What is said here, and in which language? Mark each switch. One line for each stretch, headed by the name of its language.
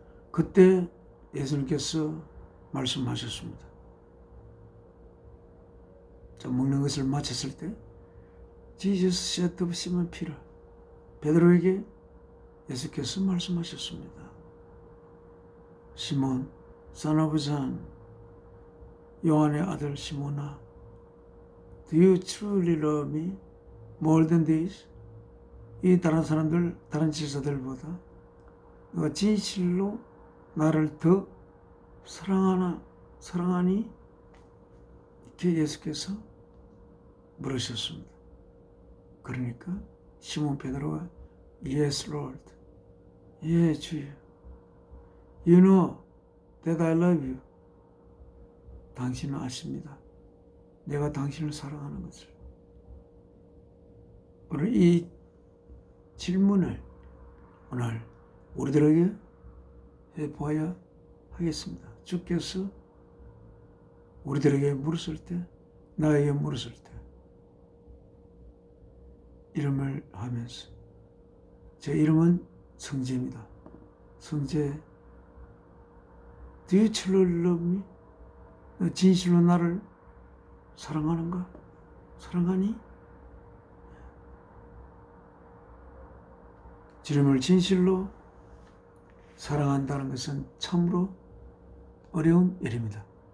Korean: 그때 예수님께서 말씀하셨습니다. 자, 먹는 것을 마쳤을 때
English: Jesus said to Simon Peter,
Korean: 베드로에게 예수께서 말씀하셨습니다.
English: 시몬, son of John,
Korean: 요한의 아들 시몬아,
English: do you truly love me more than this?
Korean: 이 다른 제자들보다 너가 진실로 나를 더 사랑하니? 이렇게 예수께서 물으셨습니다. 그러니까 시몬 베드로가
English: Yes, Lord.
Korean: 예, 주여.
English: You know that I love you.
Korean: 당신은 아십니다. 내가 당신을 사랑하는 것을. 오늘 이 질문을 오늘 우리들에게 해보아야 하겠습니다. 주께서 우리들에게 물었을 때, 나에게 물었을 때, 이름을 하면서, 제 이름은 성재입니다.
English: 성재, Do you truly love me?
Korean: 너 진실로 나를 사랑하는가? 사랑하니? 주님을 진실로 사랑한다는 것은 참으로 어려운 일입니다.